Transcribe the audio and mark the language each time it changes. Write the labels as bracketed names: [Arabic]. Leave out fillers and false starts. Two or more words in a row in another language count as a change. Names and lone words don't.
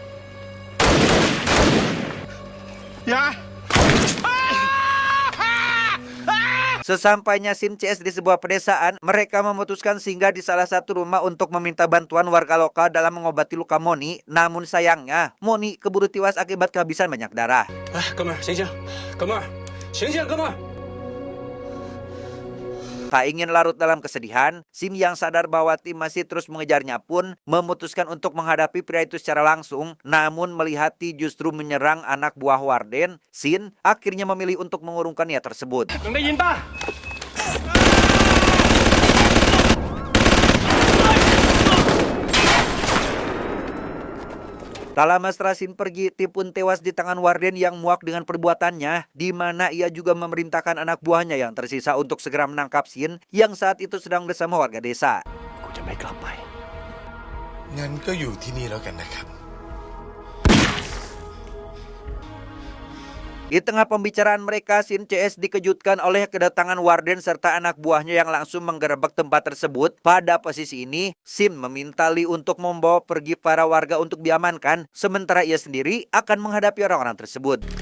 [Indonesian] Ya! Sesampainya Shin CS di sebuah pedesaan, mereka memutuskan singgah di salah satu rumah untuk meminta bantuan warga lokal dalam mengobati luka Moni. Namun sayangnya, Moni keburu tewas akibat kehabisan banyak darah. [Chinese] 哥们儿，醒醒，哥们儿，醒醒，哥们儿！ [Indonesian] Tak ingin larut dalam kesedihan, Sim yang sadar bahwa tim masih terus mengejarnya pun memutuskan untuk menghadapi pria itu secara langsung. Namun melihat T justru menyerang anak buah Warden, Shin akhirnya memilih untuk mengurungkan niat tersebut. [Chinese] 准备引弹！ [Indonesian] Tak lama setelah Shin pergi, T pun tewas di tangan Warden yang muak dengan perbuatannya, di mana ia juga memerintahkan anak buahnya yang tersisa untuk segera menangkap Shin yang saat itu sedang bersama warga desa. [Thai] กูจะไม่กลับไป งั้นก็อยู่ที่นี่แล้วกันนะครับ [Indonesian] Di tengah pembicaraan mereka, Shin CS dikejutkan oleh kedatangan Warden serta anak buahnya yang langsung menggerebek tempat tersebut. Pada posisi ini, Shin meminta Lee untuk membawa pergi para warga untuk diamankan, sementara ia sendiri akan menghadapi orang-orang tersebut.